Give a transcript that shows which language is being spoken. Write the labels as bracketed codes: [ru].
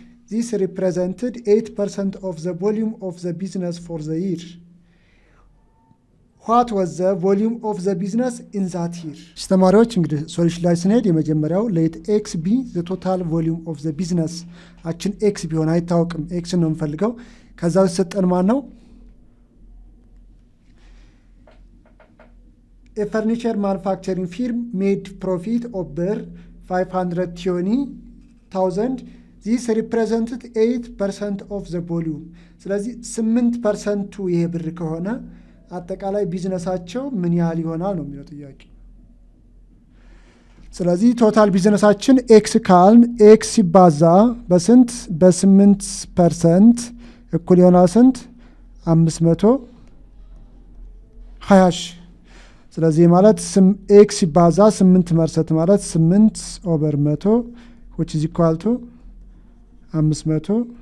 [en] This represented 8% of the volume of the business for the year. What was the volume of the business in that year? [am] ተማሪዎች እንግዲህ ሶሉሽን ላይ ስንሄድ የመጀመሪያው [en] let x be the total volume of the business [am] አችን x ቢሆን አይታወቅም፣ x ነው የምፈልገው። ከዛ ሰጠን ማን ነው? [en] A furniture manufacturing firm made profit of ብር 520,000. this represented 8% of the volume [am] ስለዚህ 8% ይሄ ብር ከሆነ አጠቃላይ ቢዝነሳቸው ምን ያህል ይሆናል ነው የሚለው ጥያቄ ስለዚህ ቶታል ቢዝነሳችን ኤክስ ካልን ኤክስ ሲባዛ በስንት በ8% እኩል ይሆናል ስንት 520 ስለዚህ ማለት ኤክስ ሲባዛ 8% ማለት 8/100 [en] which is equal to 520